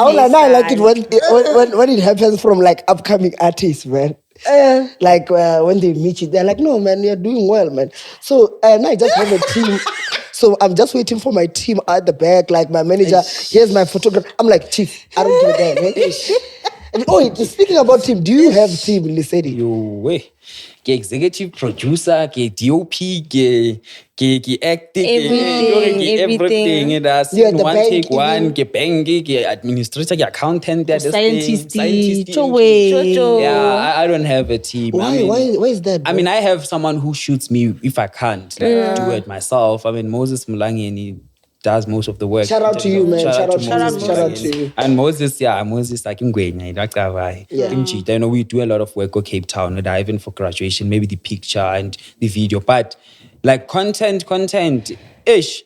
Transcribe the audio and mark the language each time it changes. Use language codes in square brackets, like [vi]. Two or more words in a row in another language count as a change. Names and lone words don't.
[en] I like it when it happens from like upcoming artists, man. Like when they meet you, they're like, no, man, you're doing well, man. So I just have a team. So I'm just waiting for my team at the back, like my manager. Here's my photographer. I'm like, Chief, I don't give a damn. And, speaking about team, do you have team, LESEDI? [tn] Ke [en] executive producer, [tn] ke DOP, ke acting, everything. [en] And that's one take one, [tn] ke bangi, ke administrator, ke accountant, scientist. [en] Yeah, I don't have a team. Why is that? Bro? I mean, I have someone who shoots me if I can't do it myself. I mean, Moses Mulangi, and he does most of the work. Shout out to you, man. Shout out to you. And Moses, like in Gwenya, you know, we do a lot of work at Cape Town, even for graduation, maybe the picture and the video, but like content-ish.